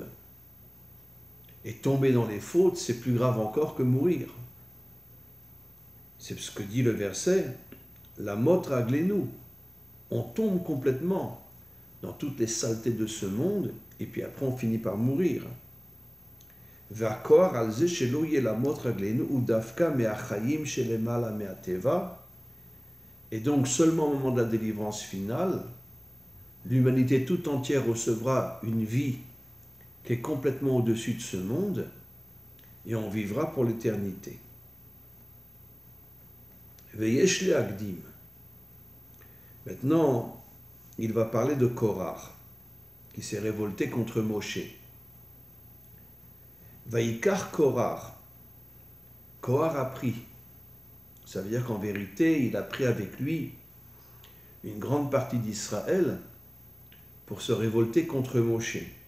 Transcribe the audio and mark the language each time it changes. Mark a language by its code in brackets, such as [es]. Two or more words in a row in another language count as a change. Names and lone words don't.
[fr] Et tomber dans les fautes, c'est plus grave encore que mourir. C'est ce que dit le verset, [he] למוט רגלנו. [fr] On tombe complètement dans toutes les saletés de ce monde, et puis après on finit par mourir. [he] והכוח על זה שלא יהיה למות רגלינו הוא דווקא מהחיים שלמעלה מהטבע. [fr] Et donc seulement au moment de la délivrance finale, l'humanité tout entière recevra une vie qui est complètement au-dessus de ce monde et on vivra pour l'éternité. [he] ויש להקדים. [fr] Maintenant, il va parler de Korach, qui s'est révolté contre Moshe. [he] ויקח קורח. [fr] Korach a pris. Ça veut dire qu'en vérité, il a pris avec lui une grande partie d'Israël pour se révolter contre Moshe.